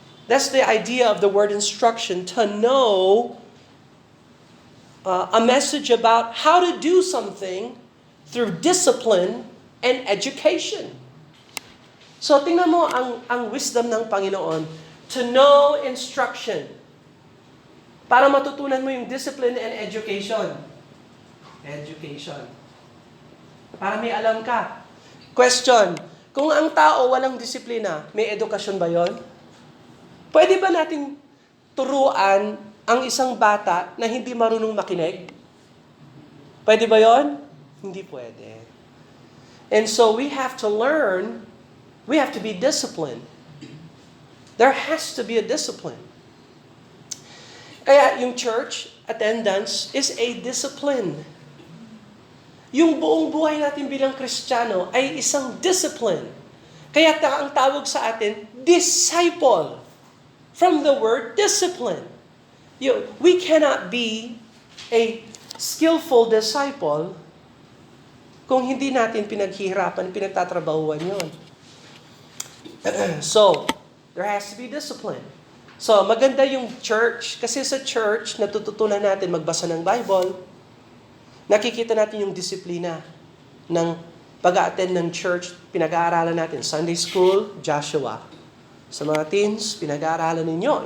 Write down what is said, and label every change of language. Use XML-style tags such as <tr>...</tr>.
<en>That's the idea of the word instruction, to know a message about how to do something through discipline and education.</en> <tl>So tingnan mo ang wisdom ng Panginoon,</tl> <en>to know instruction.</en> <tl>Para matutunan mo yung</tl> <en>discipline and education.</en> <tl>Education. Para may alam ka. Question, kung ang tao walang disiplina, may edukasyon ba yon? Pwede ba nating turuan ang isang bata na hindi marunong makinig? Pwede ba yon? Hindi pwede.</tl> <en>And so we have to learn, we have to be disciplined. There has to be a discipline.</en> <tl>Kaya yung</tl> <en>church attendance is a discipline.</en> <tl>Yung buong buhay natin bilang Kristiyano ay isang discipline. Kaya ang tawag sa atin, disciple.</tl> <en>From the word discipline. We cannot be a skillful disciple</en> <tl>kung hindi natin pinaghihirapan, pinagtatrabahuan yun.</tl> <en>So, there has to be discipline.</en> <tl>So, maganda yung church. Kasi sa church, natututunan natin magbasa ng Bible. Nakikita natin yung disiplina ng pag-attend ng church. Pinag-aaralan natin Sunday School, Joshua. Sa mga teens, pinag-aaralan ninyo.</tl>